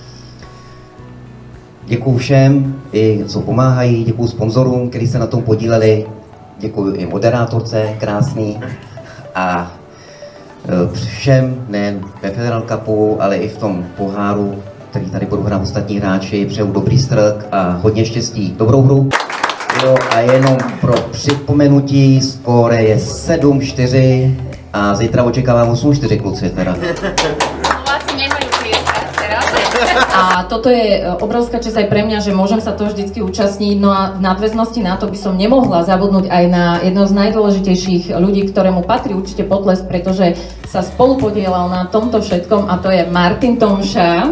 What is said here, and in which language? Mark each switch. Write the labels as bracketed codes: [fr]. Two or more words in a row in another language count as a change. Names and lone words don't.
[cs] Děkuju všem, i co pomáhají, děkuju sponzorům, kteří se na tom podíleli, děkuju i moderátorce, krásný, a všem, nejen ve Federal Cupu, ale i v tom poháru, který tady budou hrát ostatní hráči, přeju dobrý strk a hodně štěstí, dobrou hru. Jo, a jenom pro připomenutí, skóre je 7-4 a zítra očekávám 8-4, kluci teda. [sk] A toto je obrovská časť aj pre mňa, že môžem sa to vždycky účastniť. No a v nadväznosti na to by som nemohla zabudnúť aj na jedno z najdôležitejších ľudí, ktorému patrí určite potlesk, pretože sa spolupodielal na tomto všetkom, a to je Martin Tomša.